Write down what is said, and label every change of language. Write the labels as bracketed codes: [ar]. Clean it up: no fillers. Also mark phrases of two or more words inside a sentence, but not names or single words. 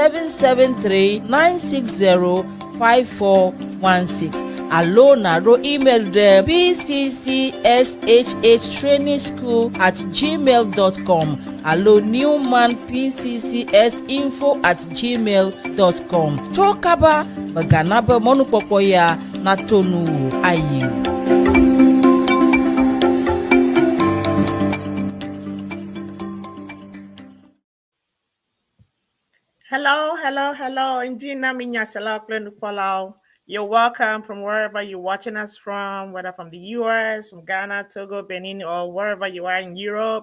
[ee] 773-960-5416 alo naro email ɖe pccshhtrainingschool@gmail.com alo newmanpccsinfo@gmail.com tso kaba megana be mɔnukpɔkpɔ ya nato nu ayi. [en] Hello. Indeed, [ee] Naminya Salaklenupolao. [en] You're welcome from wherever you're watching us from, whether from the US, from Ghana, Togo, Benin, or wherever you are in Europe.